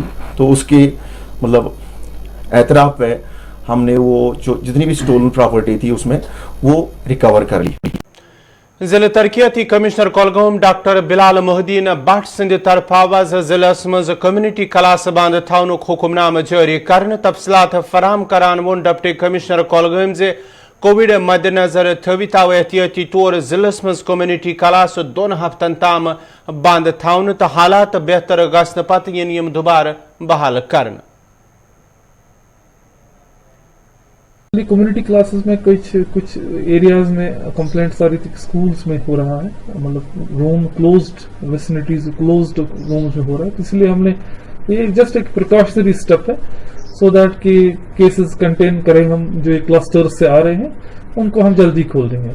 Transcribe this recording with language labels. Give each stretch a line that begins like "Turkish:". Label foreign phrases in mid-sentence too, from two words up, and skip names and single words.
Hindi: तो उसके मतलब एतराफ़ पे हमने वो जो जितनी भी
English: stolen property
Hindi: थी उसमें वो रिकवर कर ली।
Kashmiri: जिले तरक्याती कमिश्नर कोलगाम डॉक्टर बिलाल मोहद्दीन भट्ट सिंध तरफा जिलस मज
English: community class
Kashmiri: बंद थानुक हुक्मनामा जारी करने तफसीलात फराहम करान वोन
English: deputy commissioner
Kashmiri: कोलगाम जे कोविड मद्देनजर थवित आव एहतियाती तौर जिलस मज
English: community class
Kashmiri: 2 हफ्तन ताम बंद थावन तो हालात बेहतर गसन पत यम दोबारा बहाल करने।
English: community classes
Hindi: में कुछ एरियाज में कंप्लेंट्स आ रही थी, स्कूल्स में हो रहा है, मतलब
English: room closed vicinities closed rooms
Hindi: में हो रहा है। इसलिए हमने ये जस्ट एक
English: precautionary step
Hindi: है,
English: so that
Hindi: कि
English: cases contain
Hindi: करें हम, जो ये क्लस्टर्स से आ रहे हैं उनको हम जल्दी खोल देंगे।